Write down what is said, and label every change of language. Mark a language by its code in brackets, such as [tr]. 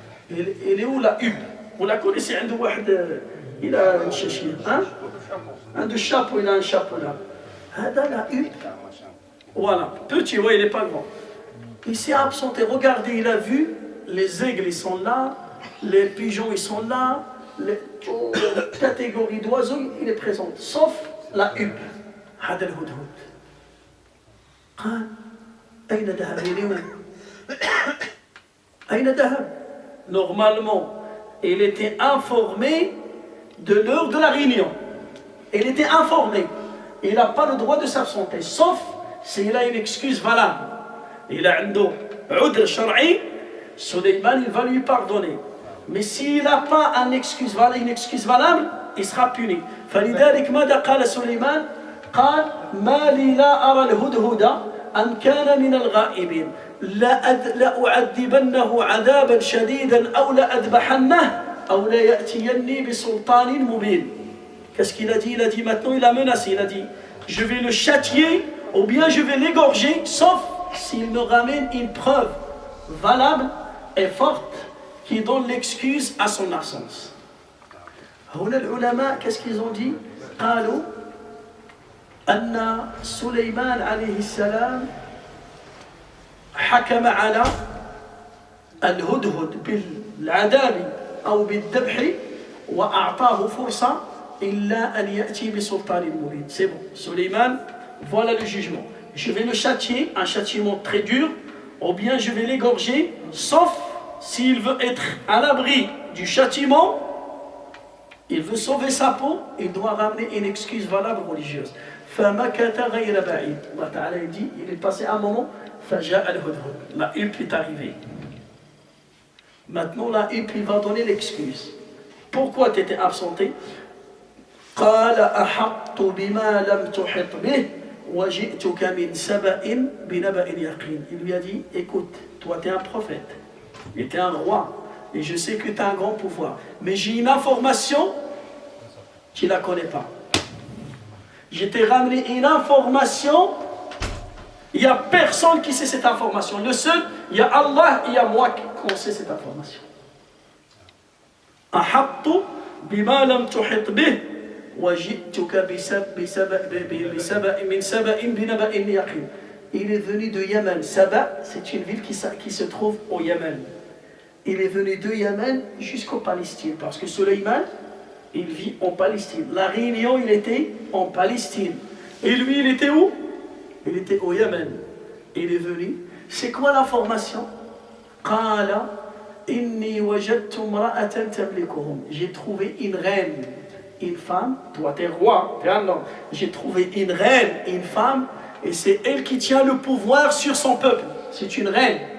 [fr] Il est où la huppe? Vous la connaissez? [ar] عنده واحد [fr] il a une chachire hein [ar] عنده [fr] chapeau, il a un chapeau là [ar] هذا [fr] la huppe voilà petit, ouais, il n'est pas grand. Il s'est absenté. Regardez, il a vu les aigles, ils sont là, les pigeons, ils sont là, les catégories d'oiseaux, il est présent, sauf la huppe. [ar] هذا الهدهد. قال أين ذهب اليوم؟ أين ذهب? [fr] Normalement, il était informé de l'heure de la réunion. Il était informé. Il n'a pas le droit de s'absenter, sauf s'il a une excuse valable. Il a un udr shar'i, Sulayman, il va lui pardonner. Mais s'il n'a pas une excuse valable, il sera puni. [ar] فلذلك ماذا قال سليمان؟ قال ما لي لا أرى الهدهد أم كان من الغائبين لأعذبنه عذابا شديدا أو لأذبحنه أو ليأتيني بسلطان مبين. [fr] Qu'est-ce qu'il a dit? Il a dit maintenant, il a menacé, il a dit je vais le châtier ou bien je vais l'égorger, sauf s'il me ramène une preuve valable et forte qui donne l'excuse à son absence. [ar] هنا العلماء [fr] qu'est-ce qu'ils ont dit? [ar] قالوا أن سليمان عليه السلام حكم على الهدهد بالعذاب أو بالذبح وأعطاه فرصة إلا أن يأتي بسلطان مبين. [fr] C'est bon, Sulayman, voilà le jugement. Je vais le châtier, un châtiment très dur, ou bien je vais l'égorger, sauf s'il veut être à l'abri du châtiment, il veut sauver sa peau, il doit ramener une excuse valable religieuse. [ar] فَمَكَثَ غَيْرَ بَعِيدٍ. [fr] Allah Ta'ala dit, il est passé un moment, [ar] فَجَاءَ الْهُدْهُدْ. [fr] La huppe est arrivée. Maintenant la huppe, il va donner l'excuse. Pourquoi tu étais absenté? [ar] قال أحطت بما لم تحط به وجئتك من سبأ بنبأ يقين. [fr] Il lui a dit, écoute, toi tu es un prophète, et tu es un roi, et je sais que tu as un grand pouvoir, mais j'ai une information, tu ne la connais pas. Je t'ai ramené une information, il n'y a personne qui sait cette information. Le seul, il y a Allah et il y a moi qui sait cette information. [ar] أحطت بما لم تحط به وجئتك من سبأ بنبأ يقين. [fr] Il est venu de Yémen. Saba, c'est une ville qui se trouve au Yémen. Il est venu de Yémen jusqu'au Palestine, parce que Sulayman, il vit en Palestine. La réunion, il était en Palestine. Et lui, il était où? Il était au Yémen. Il est venu. C'est quoi l'information? [ar] قال إني وجدت امرأة تملكهم. [fr] J'ai trouvé une reine une femme, toi t'es roi, t'es un homme. J'ai trouvé une reine, une femme, et c'est elle qui tient le pouvoir sur son peuple. C'est une reine.